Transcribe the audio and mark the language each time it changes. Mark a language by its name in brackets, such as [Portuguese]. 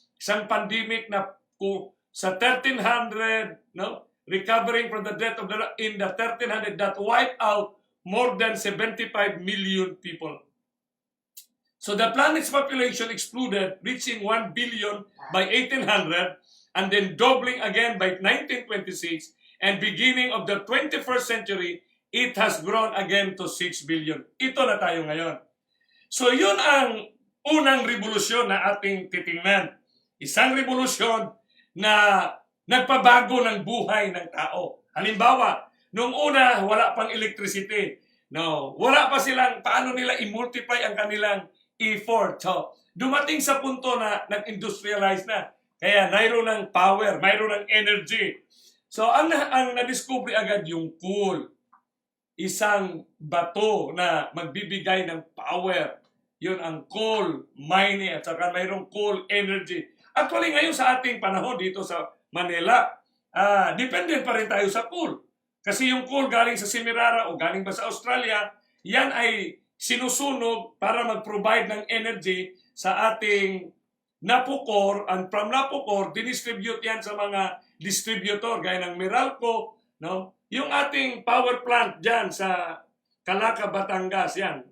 [Filipino] Isang pandemic na sa 1300, [English] recovering from the death of in the 1300 that wiped out more than 75 million people. So the planet's population exploded, reaching 1 billion by 1800, and then doubling again by 1926, and beginning of the 21st century, it has grown again to 6 billion. [Filipino] Ito na tayo ngayon. So yun ang unang revolusyon na ating titingnan. Isang revolusyon na nagpabago ng buhay ng tao. Halimbawa, nung una, wala pang electricity. No, wala pa silang paano nila i-multiply ang kanilang effort. So, dumating sa punto na nag-industrialize na. Kaya mayroon ng power, mayroon ng energy. So, ang na-discover agad yung coal. Isang bato na magbibigay ng power. Yun ang coal mining at saka mayroong coal energy. Actually, ngayon sa ating panahon dito sa Manila, dependent pa rin tayo sa coal. Kasi yung coal galing sa Semirara o galing ba sa Australia, yan ay sinusunog para mag-provide ng energy sa ating Napocor, [English] and from Napocor, [Filipino] dinistribute yan sa mga distributor, gaya ng Meralco, yung ating power plant dyan sa Calaca, Batangas, yan.